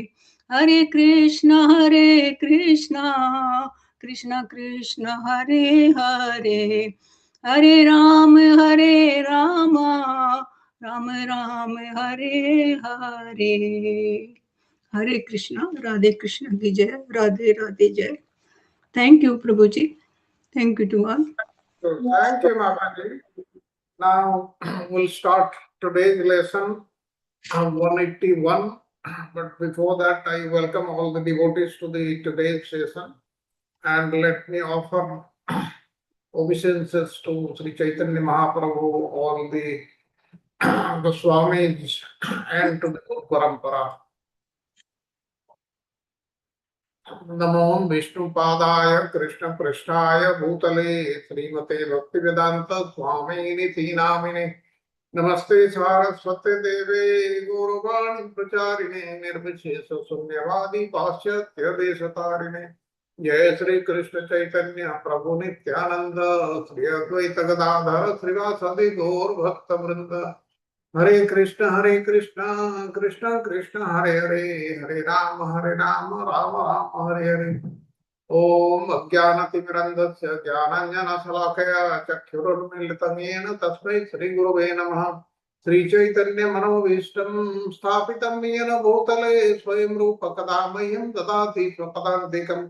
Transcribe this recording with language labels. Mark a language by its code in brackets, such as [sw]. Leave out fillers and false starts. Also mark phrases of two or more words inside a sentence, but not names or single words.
[sa] हरे कृष्णा कृष्ण कृष्ण हरे हरे, हरे राम राम राम हरे हरे। हरे कृष्णा। [hi] राधे कृष्ण की जय, राधे राधे जय। [en] thank you [hi] प्रभु जी, [en] thank you to all. So, thank you, Mamaji. Now we'll start today's lesson 181. But before that, I welcome all the devotees to the today's session, and let me offer obeisances to Sri Chaitanya Mahaprabhu, all the Goswamis, and to the Parampara. [sa] नमो विष्णुपादाय कृष्णपृष्ठाय भूतले श्रीमते भक्तिवेदांत स्वामिनिति नामिने। नमस्ते सारस्वते देवे गौरवाणी प्रचारिणे निर्विशेष शून्यवादी पाश्चात्य देशतारिणे। जय श्री कृष्ण चैतन्य प्रभु नित्यानंद श्री अद्वैत गदाधर श्रीवासदि गौर भक्त वृंद। हरे कृष्ण कृष्ण कृष्ण हरे हरे, हरे राम राम राम हरे हरे। ओम अज्ञानतिमिरन्धस्य ज्ञानाञ्जनशलाकया चक्षुरुन्मीलितं येन तस्मै श्रीगुरवे नमः। श्रीचैतन्यमनोभीष्टं स्थापितं येन भूतले स्वयं रूप कदा मह्यं ददाति स्वपदान्तिकम्।